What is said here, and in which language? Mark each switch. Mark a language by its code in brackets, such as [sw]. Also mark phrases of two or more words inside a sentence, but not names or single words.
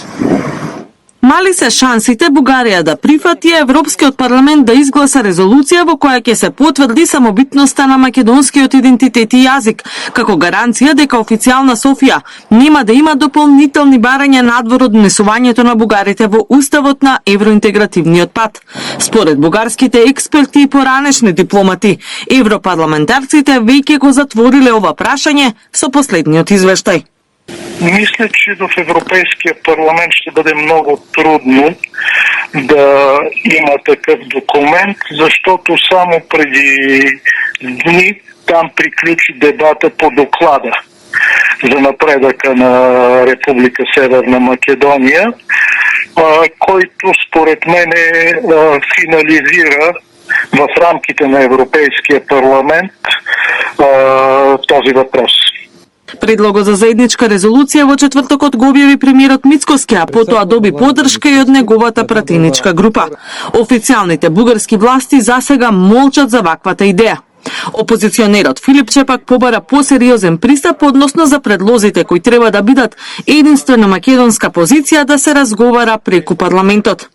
[mk] Мали се шансите Бугарија да прифати Европскиот парламент да изгласа резолуција во која ќе се потврди самобитноста на македонскиот идентитет и јазик, како гаранција дека официјална Софија нема да има дополнителни барања надвор од внесувањето на бугарите во уставот на евроинтегративниот пат. Според бугарските експерти и поранешни дипломати, европарламентарците веќе го затвориле ова прашање со последниот извештај. [bg] Мисля, че в Европейския парламент ще бъде много трудно да има такъв документ, защото само преди дни там приключи дебата по доклада за напредъка на Република Северна Македония, който според мен финализира в рамките на Европейския парламент този въпрос. [mk] Предлогот за заедничка резолуција во четвртокот го објави премиерот Мицкоски, а потоа доби поддршка и од неговата пратеничка група. Официјалните бугарски власти засега молчат за ваквата идеја. Опозиционерот Филипче пак побара посериозен пристап односно за предлозите кои треба да бидат единствена македонска позиција да се разговара преку парламентот.